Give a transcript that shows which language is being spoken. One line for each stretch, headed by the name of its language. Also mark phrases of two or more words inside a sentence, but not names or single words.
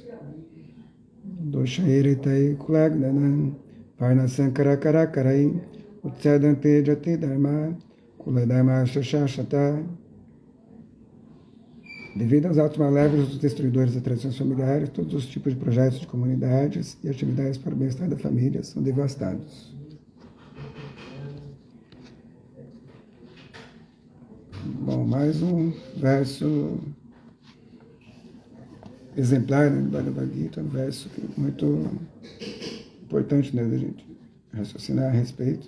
Sanskrit: दोषैरेतैः कुलघ्नानां वर्ण सङ्कर कारकैः उत्साद्यन्ते जाति धर्म कुलधर्मः शाश्वताः.
Portuguese: Devido aos atos malévolos dos destruidores das tradições familiares, todos os tipos de projetos de comunidades e atividades para o bem-estar da família são devastados. Bom, mais um verso exemplar, né, do Bhagavad Gita, um verso muito importante, né, da gente raciocinar a respeito.